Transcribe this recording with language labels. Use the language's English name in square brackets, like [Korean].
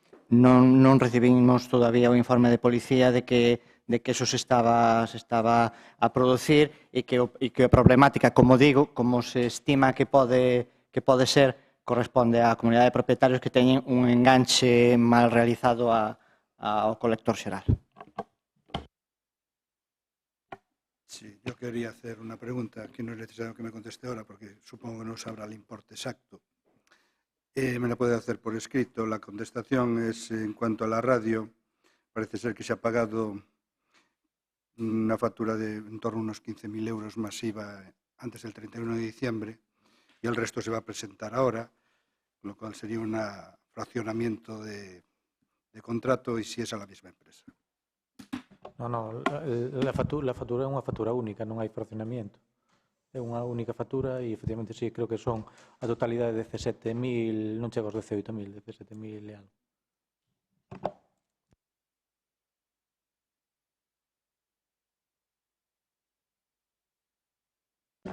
[Galician] Non recibimos todavía o informe de policía de que eso se estaba a producir e que a problemática, como digo, como se estima que pode ser, corresponde á comunidade de propietarios que teñen un enganche mal realizado ao colector xeral. [Spanish] Sí, yo quería hacer una pregunta que no es necesario que me conteste ahora porque supongo que no sabrá el importe exacto. Me la puede hacer por escrito. La contestación es en cuanto a la radio. Parece ser que se ha pagado una factura de en torno a unos 15.000 euros masiva antes del 31 de diciembre y el resto se va a presentar ahora, con lo cual sería un fraccionamiento de contrato y si es a la misma empresa. [Galician] Non, la factura é unha factura única, non hai fraccionamiento. É unha única factura e, efectivamente, sí, creo que son a totalidade de 17.000, non chega aos 18.000, 17.000 e algo.